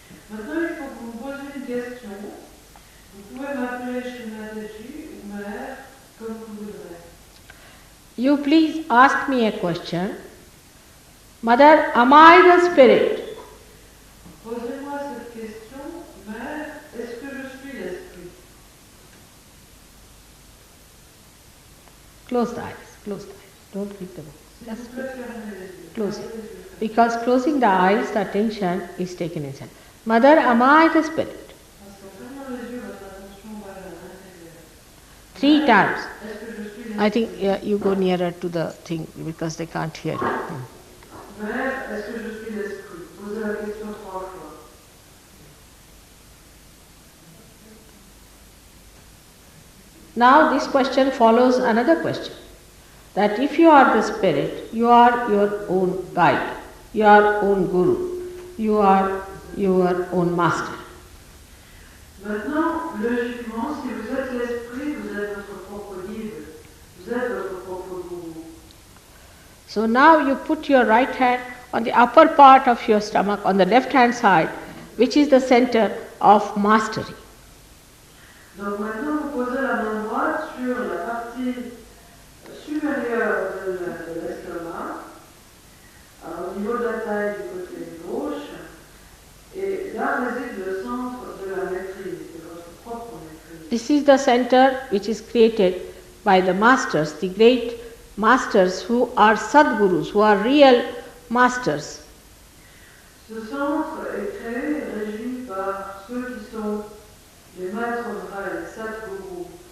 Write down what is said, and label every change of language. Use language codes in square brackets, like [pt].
[fr] Maintenant, il faut que vous me posiez une question. Vous pouvez m'appeler Shri Mataji ou Mère, comme vous voudrez. [en] You please ask me a question. Mother, am I the spirit? [fr] Posez-moi cette question. Mère, est-ce que je suis l'esprit? [en] Close the eyes. Close the eyes. Don't read the book. Just [fr] S'il vous plaît, fermez les yeux. [en] close it. [fr] Fermez les yeux. [en] Because closing the eyes, the attention is taken inside. Mother, am I the spirit? [fr] Parce qu'en fermant les yeux, votre attention va vers l'intérieur. [en] 3 times. [fr] Est-ce que je suis [en] I think you go nearer to the thing because they can't hear you. [fr] Mère, est-ce que je suis l'esprit? Posez la question 3 fois. [en] Now this question follows another question. That if you are the spirit, you are your own guide, your own guru, you are your own master. [fr] Maintenant, logiquement, si vous êtes l'esprit, vous êtes votre propre guide, vous êtes votre propre gourou. [en] So now you put your right hand on the upper part of your stomach, on the left hand side, which is the center of mastery. [fr] Donc maintenant, vous posez la main droite sur la partie supérieure de l'estomac, au niveau de la taille du côté gauche, et là réside le centre de la maîtrise, de votre propre maîtrise. [en] This is the center which is created by the masters, the great masters who are Sadgurus, who are real masters. [fr] Ce centre est créé, régi par ceux qui sont les maîtres vrais, les Sadgurus.